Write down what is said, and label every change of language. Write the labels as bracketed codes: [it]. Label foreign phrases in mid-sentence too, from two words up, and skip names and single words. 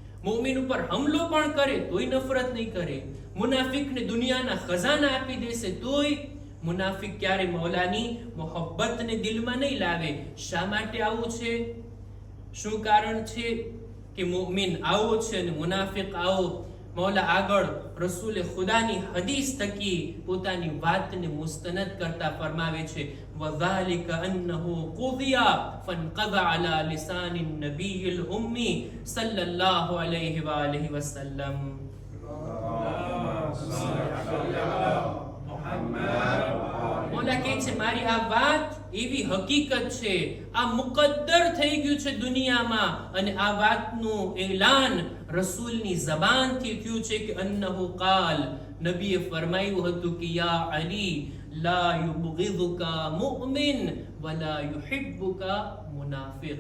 [gu] મુમિન ઉપર હુમલો પણ કરે તોય નફરત નહીં કરે, મુનાફિકને દુનિયાના ખજાના આપી દેશે તોય મુનાફિક ક્યારે મૌલાની મોહબ્બતને દિલમાં નહીં લાવે. શા માટે આવું છે? શું કારણ છે કે મુમિન આવો છે અને મુનાફિક આવો? મૌલા આગળ રસૂલે ખુદાની હદીસ થકી પોતાની વાતને મુસ્તનદ કરતા ફરમાવે છે, [ar] وَذَلِكَ أَنَّهُ قُضِيَ فَانْقَضَى عَلَى لِسَانِ النَّبِيِّ الْأُمِّي صلى الله عليه وآله وسلم. [gu] મૌલા કહે છે મારી આ વાત એવી હકીકત છે, આ મુકદ્દર થઈ ગયું છે દુનિયામાં, અને આ વાતનું એલાન રસૂલની ઝબાનથી થયું છે કે [ar] أنه قال, [gu] નબીએ ફરમાયું હતું કે [ar] يا علي لا يبغضك مؤمن ولا يحبك منافق.